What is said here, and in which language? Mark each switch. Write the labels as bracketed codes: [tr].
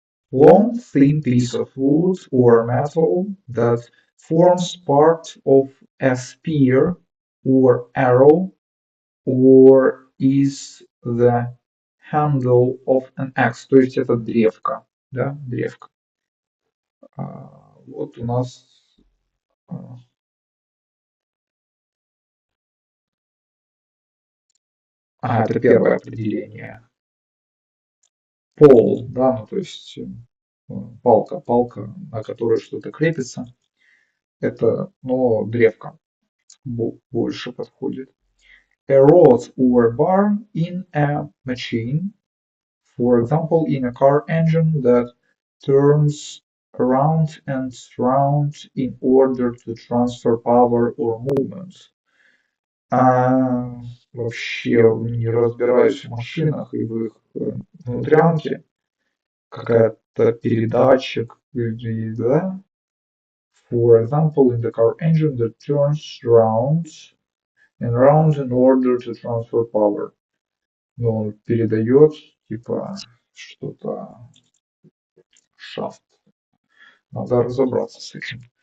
[en] Long, thin piece of wood or metal that forms part of a spear or arrow or is the handle of an axe. [ru] То есть это древко, да, древко. Вот у нас это первое определение. Пол, да, ну то есть палка, на которой что-то крепится. Это, но древко больше подходит. [en] A rod or bar in a machine, for example, in a car engine that turns around and round in order to transfer power or movement. [ru] Вообще не разбираюсь в машинах и в их внутрянке. Какая-то передатчик, да? [en] For example, in the car engine that turns round and round in order to transfer power. [ru] Но он передает, типа, что-то шафт. Надо разобраться с этим.